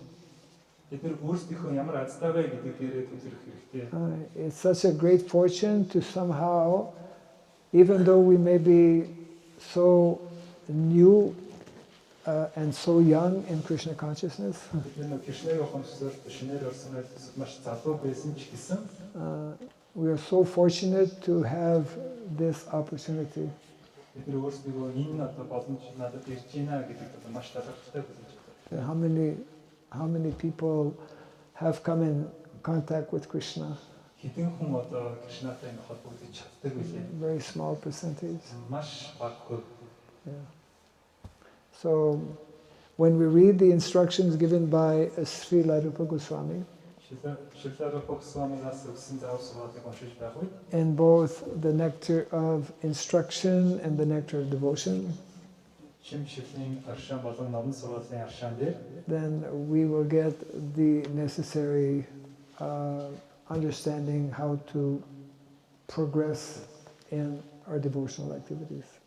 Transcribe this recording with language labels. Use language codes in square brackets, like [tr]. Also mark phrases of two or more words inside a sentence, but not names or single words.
[en] It's such a great fortune to somehow, even though we may be so new and so young in Krishna consciousness, we are so fortunate to have this opportunity. How many people have come in contact with Krishna? [mn] Хэдэн хүн одоо Кришнатай ингэ холбогдож чаддаг билээ? [en] Very small percentage. [mn] Маш бага хувь. [en] Yeah. So when we read the instructions given by Srila Rupa Goswami, in both the nectar of instruction and the nectar of devotion, then we will get the necessary understanding how to progress in our devotional activities.